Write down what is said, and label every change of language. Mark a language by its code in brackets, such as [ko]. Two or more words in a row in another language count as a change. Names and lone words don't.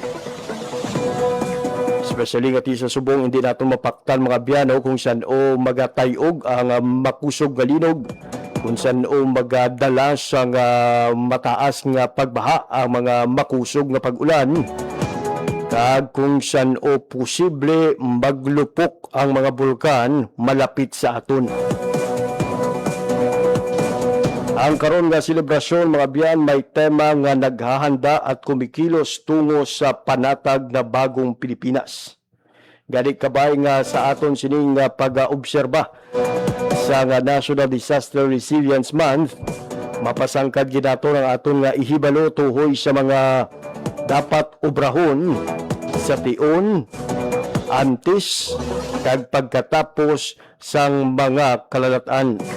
[hil] especially nga ti sa subong hindi nato mapaktan mga biyano kung saan o magatayog ang makusog nga linog, kung saan o magadala sa mataas nga pagbaha ang mga makusog nga pag-ulan, kag kung saan o posible maglupok ang mga bulkan malapit sa aton. Ang karon nga selebrasyon mga biyan may tema nga [tl] naghahanda at kumikilos tungo sa panatag na bagong Pilipinas. [hil] Gani kabay nga sa aton sining pag-obserba sa nga National Disaster Resilience Month, mapasangkad ginato ng aton nga ihibalo tuhoy sa mga dapat obrahon sa tion, antes, kag pagkatapos sang mga kalalatan.